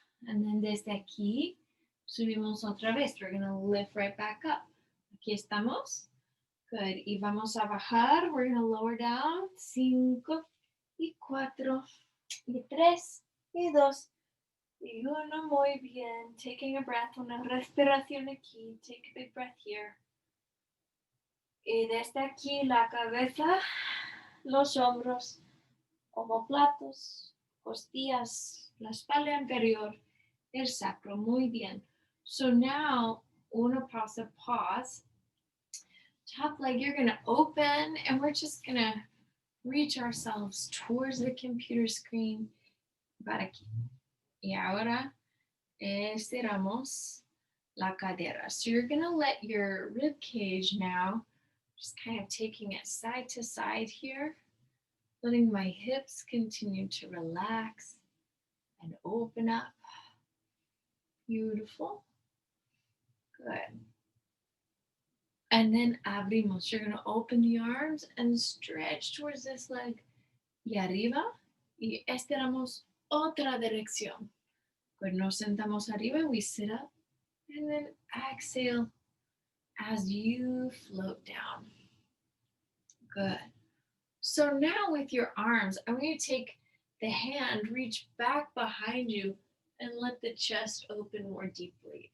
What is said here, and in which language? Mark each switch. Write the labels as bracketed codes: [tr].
[en] And then [es] desde aquí, subimos otra vez. [en] We're going to lift right back up. [es] Aquí estamos. [en] Good. [es] Y vamos a bajar. [en] We're going to lower down. [es] 5 y 4 y 3 y 2 y 1. Muy bien. [en] Taking a breath. [es] Una respiración aquí. [en] Take a big breath here. [es] Y desde aquí la cabeza, los hombros, omóplatos, costillas, la espalda inferior, el sacro. Muy bien. [en] So now, una pause. Top leg, you're going to open, and we're just going to reach ourselves towards the computer screen. [es] Para aquí. Y ahora estiramos la cadera. [en] So you're going to let your rib cage now, just kind of taking it side to side here, letting my hips continue to relax and open up. Beautiful. Good. [es] And then abrimos. [en] You're going to open the arms and stretch towards this leg. [es] Y arriba. Y estiramos otra dirección. [en] Good. [es] Nos sentamos arriba [en] and we sit up. And then exhale as you float down. Good. So now with your arms, I'm going to take the hand, reach back behind you, and let the chest open more deeply.